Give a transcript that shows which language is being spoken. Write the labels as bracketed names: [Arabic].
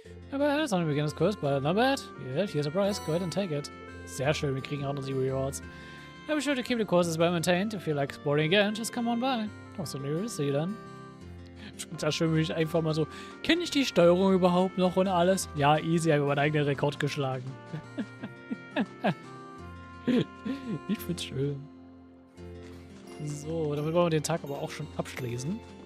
[English] Not bad, it's only beginner's course, but not bad. Yeah, here's a prize, go ahead and take it. [German] Sehr schön, wir kriegen auch noch die Rewards. [English] I'll be sure to keep the courses well maintained. If you like sporting again, just come on by. Absolutely, we'll see you then. [German] Sehr schön, wenn ich einfach mal so, kenne ich die Steuerung überhaupt noch und alles? Ja, easy, habe meinen eigenen Rekord geschlagen. Ich find's schön. So, damit wollen wir den Tag aber auch schon abschließen.